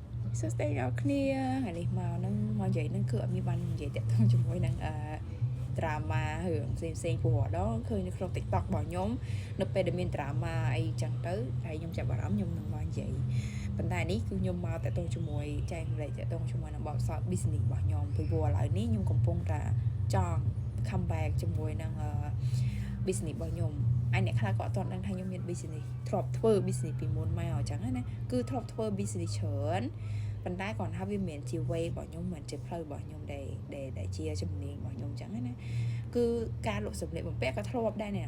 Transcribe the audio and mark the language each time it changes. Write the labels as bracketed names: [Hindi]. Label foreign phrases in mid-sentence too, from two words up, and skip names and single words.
[Khmer] sustain អរគ្នាថ្ងៃនេះមកនឹងមកនិយាយនឹងគឺអត់មានបាននិយាយតាក់ទងជាមួយនឹងdrama រឿងផ្សេងព្រោះដល់ឃើញនៅក្នុង TikTok របស់ខ្ញុំនៅពេលដែលមាន drama អីចឹងទៅហើយខ្ញុំចាប់អារម្មណ៍ខ្ញុំនឹងមកនិយាយប៉ុន្តែនេះគឺខ្ញុំមកតាក់ទងជាមួយចែករំលែកតាក់ទងជាមួយនឹងបទពិសោធន៍ business របស់ខ្ញុំពីព្រោះឥឡូវនេះខ្ញុំកំពុងតែចង់ [English] come back [Khmer] ជាមួយនឹងbusiness របស់ខ្ញុំអ្នកខ្លះក៏អត់ទាន់ដឹងថាខ្ញុំមាន business ធ្លាប់ធ្វើ business ពីមុនមកអញ្ចឹងណាគឺធ្លាប់ធ្វើ business ច្រើនប៉ុន្តែគាត់ថាវាមិនមែនជា way របស់ខ្ញុំមិនជាផ្លូវរបស់ខ្ញុំដែលជាជំនាញរបស់ខ្ញុំអញ្ចឹងណាគឺការលក់សម្លៀកបំពាក់ក៏ធ្លាប់ដែរអ្នកនរ